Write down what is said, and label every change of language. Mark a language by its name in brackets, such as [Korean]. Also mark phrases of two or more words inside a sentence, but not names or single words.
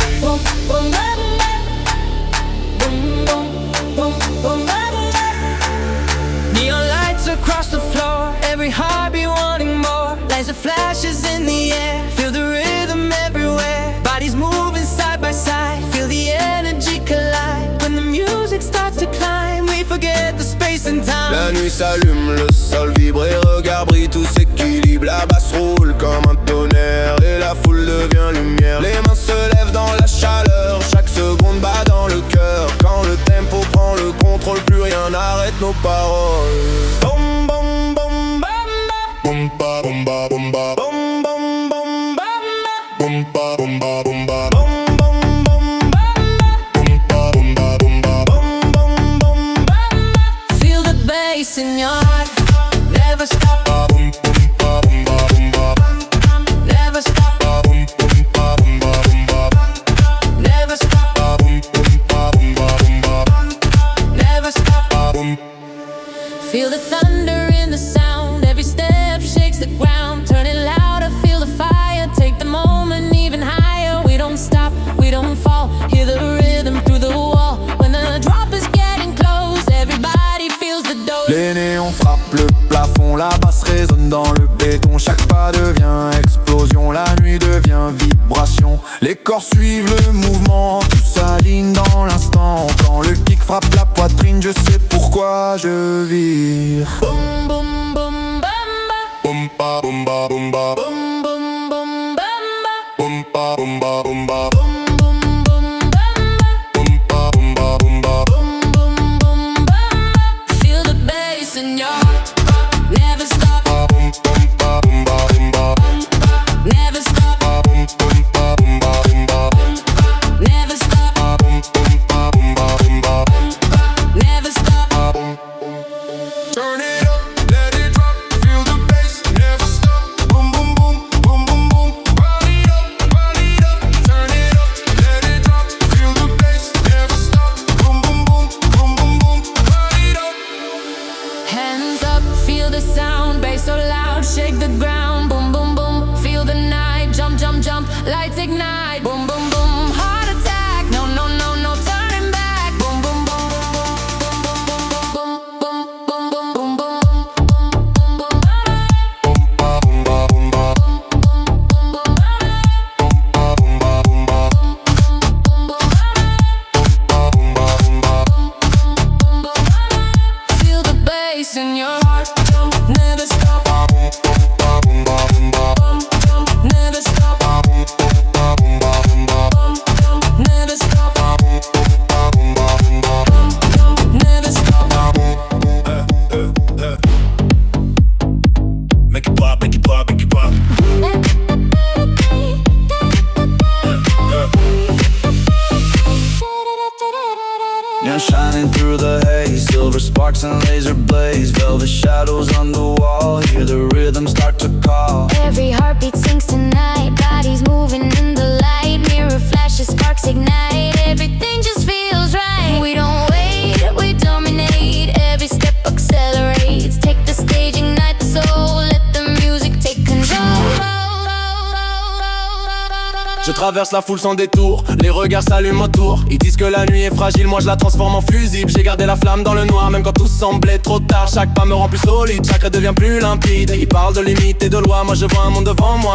[English] Neon lights across the floor, every heartbeat wanting more. Laser flashes in the air, feel the rhythm everywhere. Bodies moving side by side, feel the energy collide. When the music starts to climb, we forget the space and time. [French] La nuit s'allume, le sol vibre et regard brille, tout s'équilibre. La basse roule comme un tonnerre et la foule devient lumière. Les mains se lèvent dans la chaleur, chaque seconde bat dans le cœur. Quand le tempo prend le contrôle, plus rien n'arrête nos paroles. Bom bom bom bam bam ba bom ba bom ba bom bom bom bam bom ba bom ba bom ba bom bom bom bam bom bom bom bam. [English] Feel the bass in your heart, never stop. Never stop. Never stop. Never stop. Feel the thunder in the sound, every step shakes the ground. Turn it louder, feel the fire, take the moment even higher. We don't stop, we don't fall, hear the rhythm through the wall. When the drop is getting close, everybody feels the dose. [French] Les néons frappent le plafond, la basse résonne dans le béton. Chaque pas devient explosion, la nuit devient vibration. Les corps suivent le mouvement, tout s'aligne dans l'instant. Quand le kick frappe la poitrine, je sais pourquoi je vire. Boom boom boom bam ba, Boom ba boom ba boom ba boom boom boom bam ba, boom ba boom ba boom ba boom boom boom bam ba, boom ba boom ba boom ba. boom boom boom bam ba. [English] Feel the bass in your heart, never stop. Boom boom ba boom ba boom ba. Never stop. Boom boom ba boom ba boom ba. Never stop. Boom boom ba boom ba boom ba. Never stop. Turn it up, let it drop, feel the bass, never stop. Boom boom boom, boom boom boom. Run it up, turn it up, let it drop, feel the bass, never stop. Boom boom boom, boom boom boom. Run it up. Hands up, feel the sound, bass so loud, shake the ground. Boom boom boom, feel the night, jump jump jump, lights ignite. Boom boom boom, heart attack, no no no no turning back. Boom boom boom boom boom boom boom boom boom boom boom boom. Boom ba boom ba boom ba. Boom ba boom ba boom ba. Boom ba boom ba boom ba. Feel the bass in your heart, never stop. Boom ba boom ba boom ba. Never stop. Boom ba boom ba boom ba. Never stop. Boom ba boom ba boom ba. Never stop. Make it pop, make it pop, make it pop. Neon shining through the haze, silver sparks and laser blaze. Velvet shadows on the wall, hear the rhythm start to call. Every heartbeat sings tonight, bodies moving in the light. Mirror flashes, sparks ignite, everything just feels right. We don't wait, we dominate, every step accelerates. Take the stage, ignite the soul, let the music take control. [French] Je traverse la foule sans détour, les regards s'allument autour. Ils disent que la nuit est fragile, moi je la transforme en fusible. J'ai gardé la flamme dans le noir, même quand tout semblait trop tard. Chaque pas me rend plus solide, chaque rêve devient plus limpide. Ils parlent de limites et de lois, moi je vois un monde devant moi.